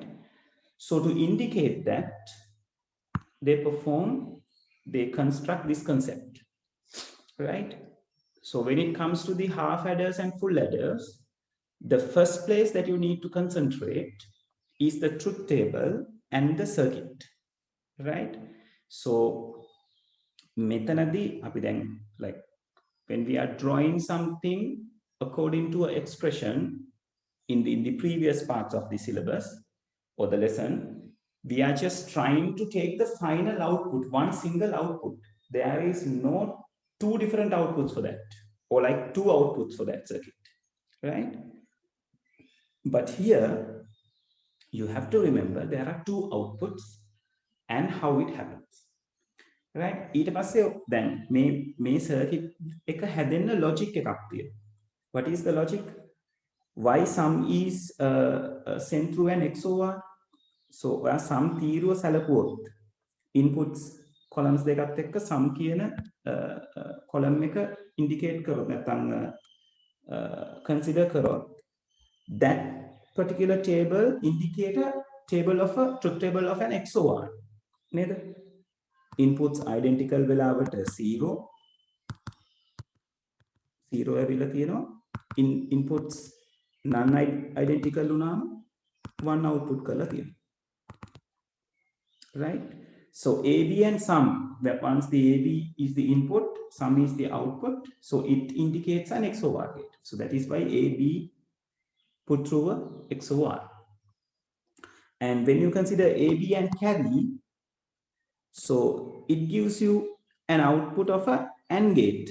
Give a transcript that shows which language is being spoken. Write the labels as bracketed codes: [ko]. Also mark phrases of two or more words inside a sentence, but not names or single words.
[en] So to indicate that they construct this concept. Right? So when it comes to the half adders and full adders, the first place that you need to concentrate is the truth table and the circuit. Right? So [si] මෙතනදී අපි දැන් [en] like when we are drawing something according to an expression in the previous parts of the syllabus or the lesson, we are just trying to take the final output, one single output. There is no two different outputs for that, or like two outputs for that circuit, right? But here, you have to remember there are two outputs and how it happens. Right? [si] ඊට පස්සේ දැන් මේ circuit එක හැදෙන්න logic එකක් තියෙනවා. [en] What is the logic? Why sum is sent through an XOR? [si] So ඔයා sum තීරුව සැලකුවොත් [en] inputs columns [si] දෙකත් එක්ක sum කියන column එක indicate කරොත් නැත්නම් consider කරොත් [en] that particular table indicate a table of a truth table of an XOR. [si] නේද? [en] Inputs identical [si] වෙලාවට 0 ඇවිල්ලා තියෙනවා. [en] Inputs non identical [si] වුණාම 1 output කරලා තියෙනවා. [en] Right? So AB and sum, once the AB is the input, sum is the output, so it indicates an XOR gate. So that is why AB put through a XOR. And when you consider AB and carry, so it gives you an output of a AND gate.